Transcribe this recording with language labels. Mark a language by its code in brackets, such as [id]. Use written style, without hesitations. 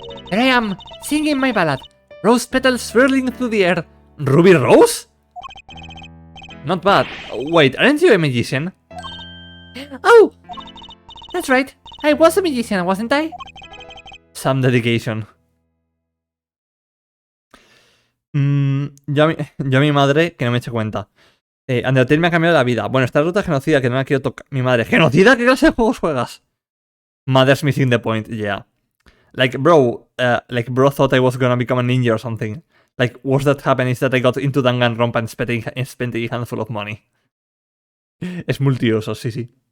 [en] There I am, singing my ballad, rose petals swirling through the air. Ruby Rose? Not bad. Wait, aren't you a magician? Oh! That's right, I was a magician, wasn't I? Some dedication. [es] Yo a mi madre, que no me eche cuenta. Undertale me ha cambiado la vida. Bueno, esta ruta genocida que no la quiero tocar. Mi madre, ¿genocida? ¿Qué clase de juegos juegas? [en] Mother's missing the point, yeah. Like, bro thought I was gonna become a ninja or something. Like, worst that happened is that I got into Danganronpa and spent a handful of money. [es] Es multiuso, sí.